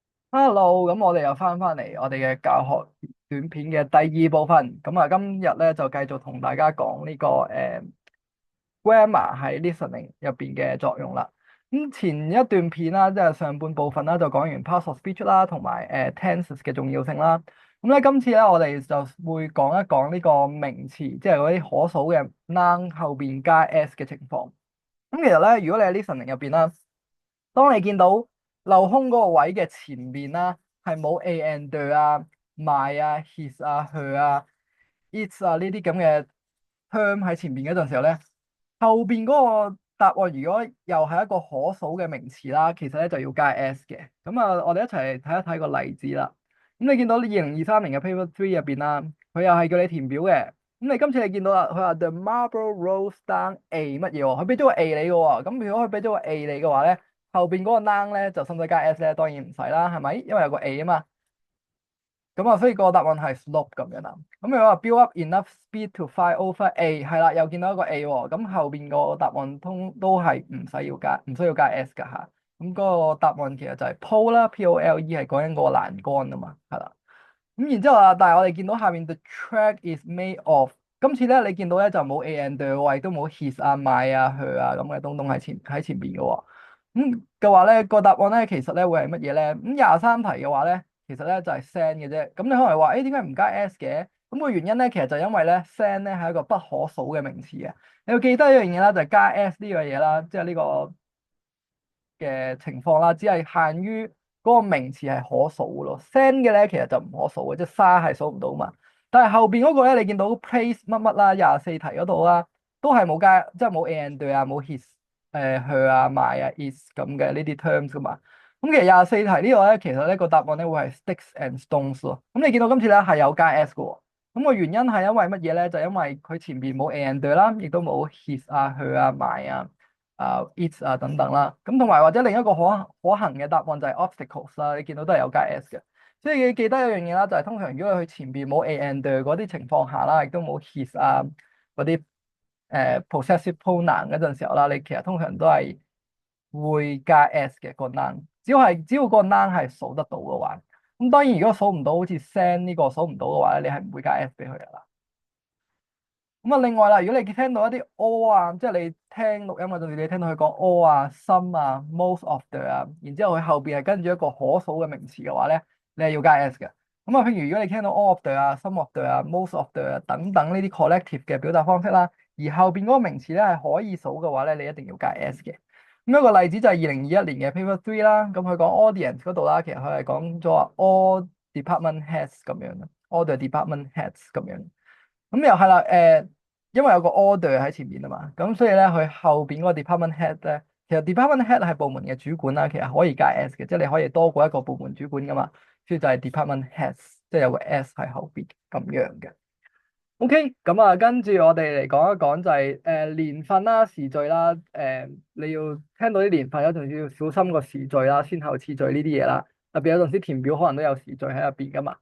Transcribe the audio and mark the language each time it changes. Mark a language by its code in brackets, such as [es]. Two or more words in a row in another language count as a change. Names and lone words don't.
[yue] Hello，咁我哋又翻嚟我哋嘅教學短片嘅第二部分。咁啊，今日咧就繼續同大家講呢個grammar 喺 listening 入邊嘅作用啦。咁前一段片啦，即係上半部分啦，就講完 [en] parts of speech [yue] 啦，同埋tenses 嘅重要性啦。咁咧今次咧，我哋就會講一講呢個名詞，即係嗰啲可數嘅 noun 後邊加 s 嘅情況。咁其實咧，如果你喺 listening 入邊啦，當你見到鏤空嗰個位嘅前面啦，係冇 [en] a and the [yue] 啊、my 啊、his 啊、her 啊、its 啊呢啲咁嘅 term 喺前面嗰陣時候咧，後邊嗰個答案如果又係一個可數嘅名詞啦，其實咧就要加 s 嘅。咁啊，我哋一齊嚟睇一睇個例子啦。咁你見到2023年嘅 Paper 3入邊啦，佢又係叫你填表嘅。咁你今次你見到啦，佢話 [en] The marble rolls down a [yue] 乜嘢喎？佢俾咗個 a 你嘅喎。咁如果佢俾咗個 a 你嘅話咧，後邊嗰個 noun 咧就使唔使加 s 咧？當然唔使啦，係咪？因為有個 a 啊嘛。咁啊，所以個答案係 slope 咁樣啦。咁如果話 [en] build up enough speed to fly over a， [yue] 係啦，又見到一個 a 喎。咁後邊個答案都係唔需要加 s 噶吓。咁嗰個答案其實就係 pole 啦，pole 係講緊個欄杆啊嘛，係啦。咁然之後啊，但係我哋見到下面 [en] the track is made of， [yue] 今次咧你見到咧就冇 [en] a and the [yue] 位，都冇 his 啊、my 啊、her 啊咁嘅東東喺前邊嘅喎。咁嘅話咧，個答案咧其實咧會係乜嘢咧？咁23題嘅話咧，其實咧就係 sand 嘅啫。咁你可能話，誒點解唔加 s 嘅？咁個原因咧，其實就因為咧 sand 咧係一個不可數嘅名詞嘅。你要記得一樣嘢啦，就係加 s 呢樣嘢啦，即係呢個嘅情況啦，只係限於嗰個名詞係可數嘅咯。sand 嘅咧其實就唔可數嘅，即係沙係數唔到嘛。但係後邊嗰個咧，你見到 place 乜乜啦，24題嗰度啦，都係冇加，即係冇 and 啊，冇 his、her 啊、my 啊、is 咁嘅呢啲 terms 噶嘛。咁其實24題呢個咧，其實呢個答案咧會係 [en] sticks and stones [yue] 咯。咁你見到今次咧係有加 s 嘅喎。咁個原因係因為乜嘢咧？就因為佢前邊冇 and 啦，亦都冇 his 啊、her 啊、my 啊。its 啊等等啦，咁同埋或者另一個可行嘅答案就係 obstacles 啦，你見到都係有加 s 嘅，所以你記得一樣嘢啦，就係通常如果佢前邊冇 [en] a and [yue] 嗰啲情況下啦，亦都冇 his 啊嗰啲 [en] possessive pronoun [yue] 嗰陣時候啦，你其實通常都係會加 s 嘅個 noun，只要個 noun 係數得到嘅話，咁當然如果數唔到，好似 send 呢個數唔到嘅話咧，你係唔會加 s 俾佢噶啦。咁啊，另外啦，如果你聽到一啲 all 啊，即係你聽錄音嗰陣時，你聽到佢講 all 啊、some 啊、 [en] most of the [yue] 啊，然之後佢後邊係跟住一個可數嘅名詞嘅話咧，你係要加 s 嘅。咁啊，譬如如果你聽到 [en] all of the [yue] 啊、 [en] some of the [yue] 啊、 [en] most of the [yue] 啊等等呢啲 collective 嘅表達方式啦，而後邊嗰個名詞咧係可以數嘅話咧，你一定要加 s 嘅。咁一個例子就係2021年嘅 Paper 3啦，咁佢講 audience 嗰度啦，其實佢係講咗 [en] all department heads [yue] 咁樣啦 ， [en] all the department heads [yue] 咁樣。咁又係啦，因為有個 order 喺前面啊嘛，咁所以咧佢後邊嗰個 [en] department head [yue] 咧，其實 [en] department head [yue] 係部門嘅主管啦，其實可以加 s 嘅，即係你可以多過一個部門主管噶嘛，所以就係 [en] department heads， [yue] 即係有個 s 喺後邊咁樣嘅。OK，咁啊，跟住我哋嚟講一講就係年份啦、時序啦，你要聽到啲年份有陣時要小心個時序啦、先後次序呢啲嘢啦，特別有陣時填表可能都有時序喺入邊噶嘛。